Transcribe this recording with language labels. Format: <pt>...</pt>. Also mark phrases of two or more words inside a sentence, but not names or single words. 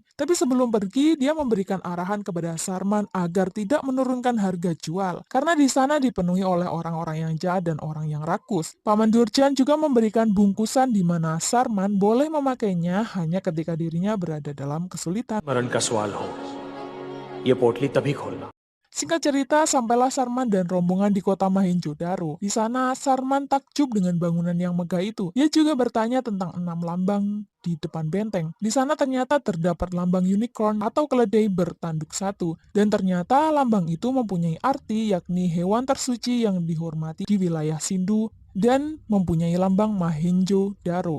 <id>Tapi sebelum pergi, dia memberikan arahan kepada Sarman agar tidak menurunkan harga jual. Karena di sana dipenuhi oleh orang-orang yang jahat dan orang yang rakus. Paman Durjan juga memberikan bungkusan di mana Sarman boleh memakainya hanya ketika dirinya berada dalam kesulitan.</id> <hi>मरण का सवाल हो, ये पोटली तभी खोलना।</hi> <id>Singkat cerita, sampailah Sarman dan rombongan di kota Mahenjo-daro. Di sana, Sarman takjub dengan bangunan yang megah itu. Dia juga bertanya tentang 6 lambang di depan benteng. Di sana ternyata terdapat lambang unicorn atau keledai bertanduk satu. Dan ternyata lambang itu mempunyai arti yakni hewan tersuci yang dihormati di wilayah Sindu dan mempunyai lambang Mahenjo-daro.</id>